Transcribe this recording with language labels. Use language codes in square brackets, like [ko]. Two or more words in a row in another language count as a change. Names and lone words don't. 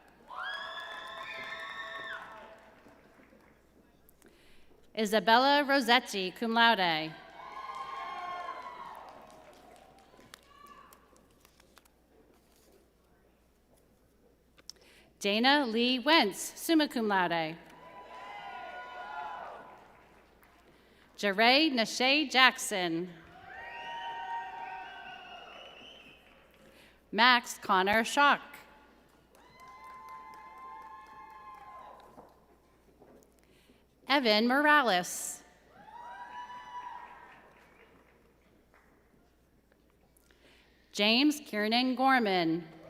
[en] Isabella Rossetti, [la] cum laude. [en] Dana Lee Wentz, [la] summa cum laude. [en] Jeray Nashay Jackson. Max Connor Schock. Evan Morales. James Kiernan Gorman.